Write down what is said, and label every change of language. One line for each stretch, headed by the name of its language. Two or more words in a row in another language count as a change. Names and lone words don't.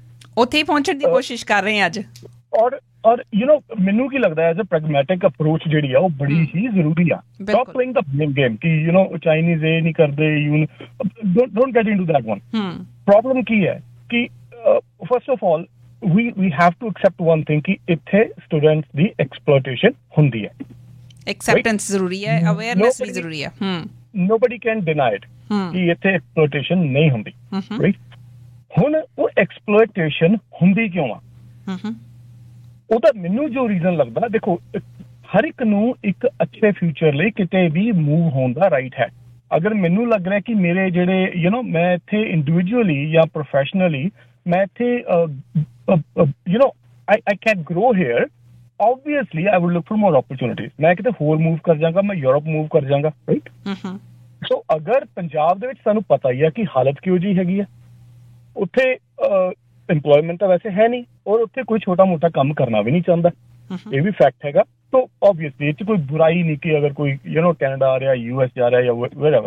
Punjabi: ਉੱਥੇ ਹੀ ਪਹੁੰਚਣ ਦੀ ਕੋਸ਼ਿਸ਼ ਕਰ ਰਹੇ ਹਾਂ ਅੱਜ। ਔਰ ਮੈਨੂੰ ਕੀ ਲੱਗਦਾ
English: as a pragmatic approach
Punjabi: ਜਿਹੜੀ ਆ ਉਹ ਬੜੀ ਹੀ ਜ਼ਰੂਰੀ ਆ।
English: stop playing the blame game
Punjabi: ਕਿ ਚਾਈਨੀਜ਼ ਇਹ ਨਹੀਂ ਕਰਦੇ,
English: don't get into that one.
Punjabi: ਪ੍ਰੋਬਲਮ ਕੀ ਹੈ ਕਿ
English: first of all we have to accept one thing
Punjabi: ਕਿ ਇੱਥੇ ਸਟੂਡੈਂਟਸ ਦੀ ਐਕਸਪਲੋਇਟੇਸ਼ਨ ਹੁੰਦੀ ਹੈ। ਐਕਸੈਪਟੈਂਸ ਜ਼ਰੂਰੀ ਹੈ, ਅਵੇਅਰਨੈਸ ਵੀ ਜ਼ਰੂਰੀ ਹੈ।
English: nobody can deny it
Punjabi: ਕਿ ਇੱਥੇ ਐਕਸਪਲੋਇਟੇਸ਼ਨ ਨਹੀਂ ਹੁੰਦੀ, ਰਾਈਟ? ਹੁਣ ਉਹ ਐਕਸਪਲੋਇਟੇਸ਼ਨ ਹੁੰਦੀ ਕਿਉਂ ਆ? ਉਹਦਾ ਮੈਨੂੰ ਜੋ ਰੀਜ਼ਨ ਲੱਗਦਾ, ਦੇਖੋ ਹਰ ਇੱਕ ਨੂੰ ਇੱਕ ਅੱਛੇ ਫਿਊਚਰ ਲਈ ਕਿਤੇ ਵੀ ਮੂਵ ਹੋਣ ਦਾ ਰਾਈਟ ਹੈ। ਅਗਰ ਮੈਨੂੰ ਲੱਗ ਰਿਹਾ ਕਿ ਮੇਰੇ ਜਿਹੜੇ ਮੈਂ ਇੱਥੇ ਇੰਡੀਵਿਜੂਅਲੀ ਜਾਂ ਪ੍ਰੋਫੈਸ਼ਨਲੀ ਮੈਂ ਇੱਥੇ
English: I can grow here, obviously I would look for more opportunities.
Punjabi: ਮੈਂ ਕਿਤੇ ਹੋਰ ਮੂਵ ਕਰ ਜਾਵਾਂਗਾ, ਮੈਂ ਯੂਰਪ ਮੂਵ ਕਰ ਜਾਵਾਂਗਾ, ਰਾਈਟ? ਸੋ ਅਗਰ ਪੰਜਾਬ ਦੇ ਵਿੱਚ ਸਾਨੂੰ ਪਤਾ ਹੀ ਆ ਕਿ ਹਾਲਤ ਕਿਹੋ ਜਿਹੀ ਹੈਗੀ ਆ, ਉੱਥੇ ਇੰਪਲੋਇਮੈਂਟ ਤਾਂ ਵੈਸੇ ਹੈ ਨਹੀਂ, ਔਰ ਉੱਥੇ ਕੋਈ ਛੋਟਾ ਮੋਟਾ ਕੰਮ ਕਰਨਾ ਵੀ ਨਹੀਂ ਚਾਹੁੰਦਾ, ਇਹ ਵੀ ਫੈਕਟ ਹੈਗਾ।
English: so obviously
Punjabi: ਇਹ 'ਚ ਕੋਈ ਬੁਰਾਈ ਨਹੀਂ ਕਿ ਅਗਰ ਕੋਈ ਕੈਨੇਡਾ ਆ ਰਿਹਾ, US ਜਾ ਰਿਹਾ ਜਾਂ wherever।